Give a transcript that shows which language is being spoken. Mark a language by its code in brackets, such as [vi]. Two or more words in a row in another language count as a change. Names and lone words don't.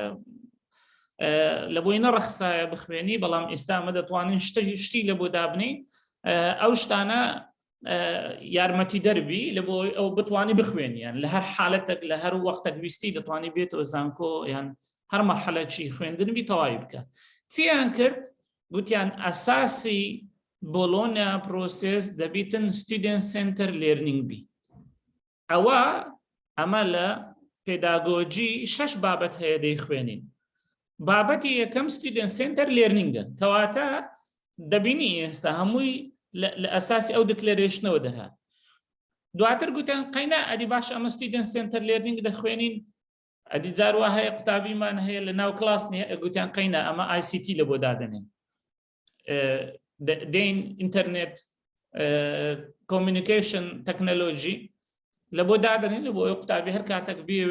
[ckb] لە بۆی نەڕەخسایە بخوێنی بەڵام ئێستا ئەمە دەتوانین شتی لە بۆ دابنی ئەو شتانە یارمەتی دەربی لە بۆ ئەو بتوانی بخوێنیان لە هەر حالەتێک لە هەر وەختێک ویستی دەتوانی بێتەوە زانکۆ یان هەر مەرحەلەکی خوێندنبی تەواوی بکە چیان کرد گوتیان ئەساسی بۆلۆنیا پرۆسس دەبیتن [en] student center learning [ckb] بی ئەمە لە پێداگۆجی 6 بابەت هەیە دەیخوێنین بابەتی یەکەم [en] student center learningە [ckb] کەواتە دەبینی ئێستا هەمووی لە ئەساسی ئەو دیکلێرێشنەوە دەهات دواتر گوتیان قەینا ئەدی باش ئەمە [en] student center learning [ckb] دەخوێنین ئەدی جاروا هەیە قوتابیمان هەیە لە ناو کلاس نیە گوتیان قەینا ئەمە ICT لە بۆ دادنێن دین [en] internet communication technology [ckb] لە بۆ دادنێن لە بۆ ئەو قوتابی هەر کاتێک بێوێ